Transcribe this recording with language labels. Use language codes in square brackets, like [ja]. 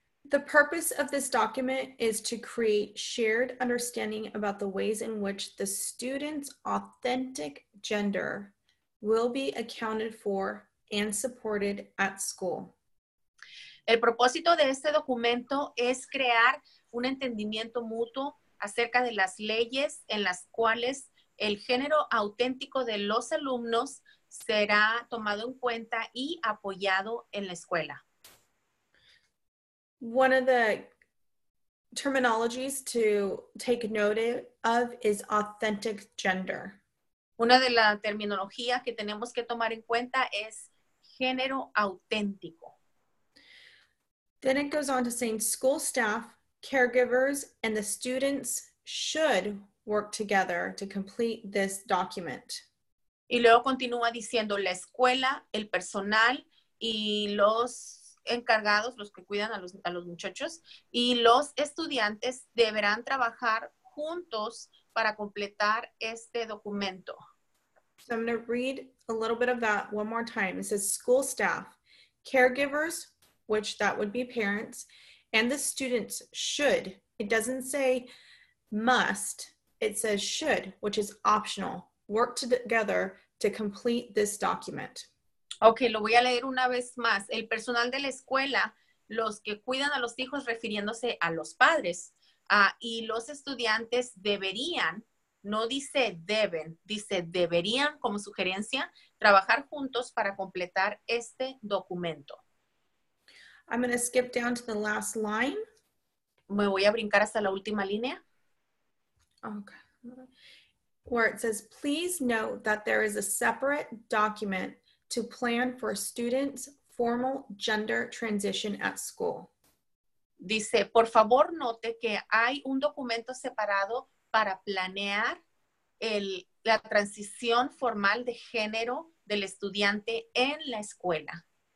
[en] The purpose of this document is to create shared understanding about the ways in which the student's authentic gender will be accounted for and supported at school. [es] El propósito de este documento es crear un entendimiento mutuo acerca de las leyes en las cuales el género auténtico de los alumnos será tomado en cuenta y apoyado en la escuela. [en] One of the terminologies to take note of is authentic gender. [es] Una de la terminología que tenemos que tomar en cuenta es género auténtico. [en] Then it goes on to saying school staff, caregivers, and the students should work together to complete this document. [es] Y luego continúa diciendo la escuela, el personal y los encargados, los que cuidan a los muchachos, y los estudiantes deberán trabajar juntos para completar este documento. [en] So I'm going to read a little bit of that one more time. It says school staff, caregivers, which that would be parents, and the students should. It doesn't say must, it says should, which is optional. work together to complete this document. [es] Ok, lo voy a leer una vez más. El personal de la escuela, los que cuidan a los hijos refiriéndose a los padres, y los estudiantes deberían, no dice deben, dice deberían como sugerencia, trabajar juntos para completar este documento. [en] I'm going to skip down to the last line. [es] Me voy a brincar hasta la última línea. [en] Okay. Where it says, please note that there is a separate document to plan for students' formal gender transition at school. [es] Dice, por favor, note que hay un documento separado para planear la transición formal de género del estudiante en la escuela.